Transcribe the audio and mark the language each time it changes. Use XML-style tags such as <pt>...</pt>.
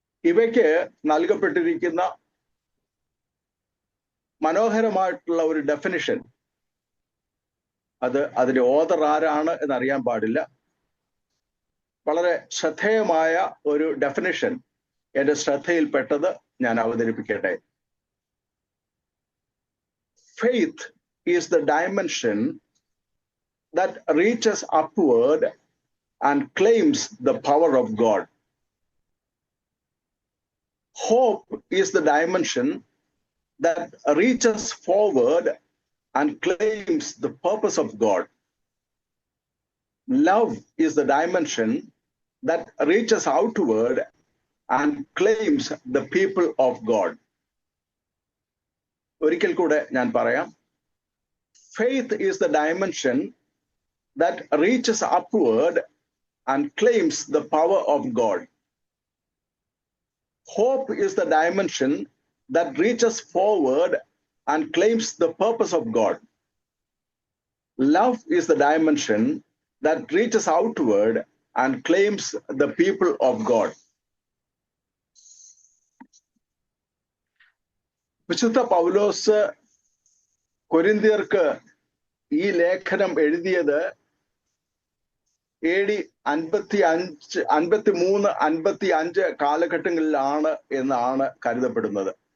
<ml>ഇവയ്ക്ക് നൽകപ്പെട്ടിരിക്കുന്ന മനോഹരമായിട്ടുള്ള ഒരു ഡെഫിനിഷൻ, അതിന്റെ ഓതർ ആരാണ് എന്നറിയാൻ പാടില്ല, വളരെ ശ്രദ്ധേയമായ ഒരു ഡെഫിനിഷൻ എൻ്റെ ശ്രദ്ധയിൽപ്പെട്ടത് ഞാൻ അവതരിപ്പിക്കട്ടെ.</ml> <en>Faith is the dimension that reaches upward and claims the power of God. Hope is the dimension that reaches forward and claims the purpose of God. Love is the dimension that reaches outward and claims the people of God.</en> <ml>ഒരിക്കൽ കൂടെ ഞാൻ പറയാം.</ml> <en>Faith is the dimension that reaches upward and claims the power of God. Hope is the dimension that reaches forward and claims the purpose of God. Love is the dimension that reaches outward and claims the people of God.</en> <ml>വിശുദ്ധ പൗലോസ് കൊരിന്ത്യർക്ക് ഈ ലേഖനം എഴുതിയത് AD 53-55 കാലഘട്ടങ്ങളിലാണ് എന്നാണ് കരുതപ്പെടുന്നത്.</ml>